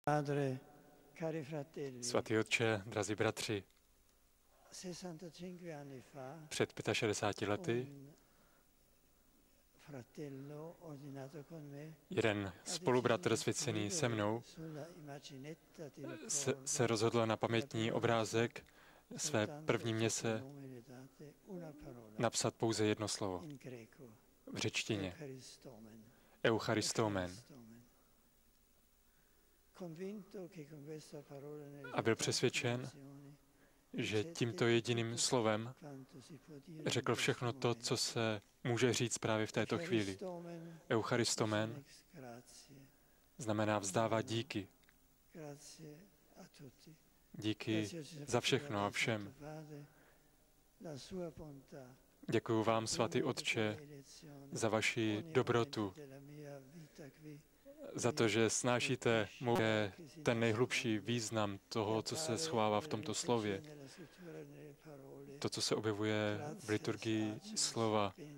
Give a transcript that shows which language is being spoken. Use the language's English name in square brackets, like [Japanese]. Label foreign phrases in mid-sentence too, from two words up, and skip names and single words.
[Italian] Padre, cari fratelli, [Czech] Svatý otče, drazí bratři, [Italian] 65 anni fa [Czech] před 65 lety [Italian] un fratello ordinato con me [Czech] jeden spolubratr zasvěcený se mnou [Italian] sulla immaginetta di [Czech] se rozhodl na pamětní obrázek své první měse napsat pouze jedno slovo [Italian] in greco, [Czech] v řečtině. Eucharistomen. Eucharistomen. [Italian] Convinto che con questa parola nelle [Czech] A byl přesvědčen, že tímto jediným slovem [Italian] quanto si può dire [Czech] řekl všechno to, co se může říct právě v této chvíli. Eucharistomen [Italian] grazie, [Czech] znamená vzdávat díky. [Italian] grazie a tutti. [Czech] Díky za všechno a všem. [Italian] La sua bontà, [Czech] Děkuji vám, svatý Otče, za vaši dobrotu, za to, že snášíte ten nejhlubší význam toho, co se schovává v tomto slově, to, co se objevuje v liturgii slova.